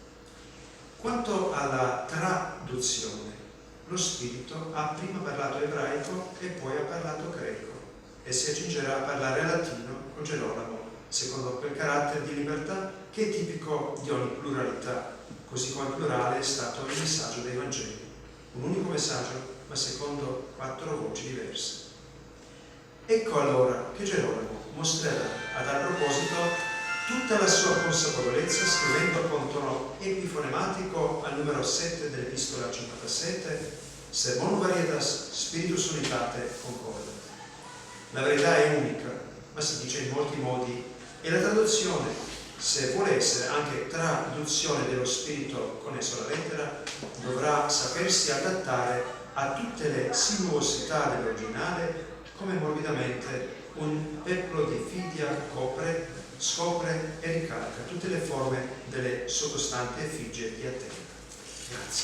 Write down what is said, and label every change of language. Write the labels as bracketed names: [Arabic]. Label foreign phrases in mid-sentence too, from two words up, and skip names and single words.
[Italian] Quanto alla traduzione, lo Spirito ha prima parlato ebraico e poi ha parlato greco e si accingerà a parlare latino con Gerolamo, secondo quel carattere di libertà che è tipico di ogni pluralità, così come plurale è stato il messaggio dei Vangeli, un unico messaggio ma secondo 4 voci diverse. Ecco allora che Gerolamo mostrerà a tal proposito tutta la sua consapevolezza scrivendo con tono epifonematico al numero 7 dell'Epistola 57 [Latin] Sermonum varietas spiritus unitate concordat. [Italian] La verità è unica, ma si dice in molti modi, e la traduzione, se vuole essere anche traduzione dello spirito connesso alla lettera, dovrà sapersi adattare a tutte le sinuosità dell'originale, come morbidamente un peplo di fidia scopre e ricalca tutte le forme delle sottostanti effigie di Atene.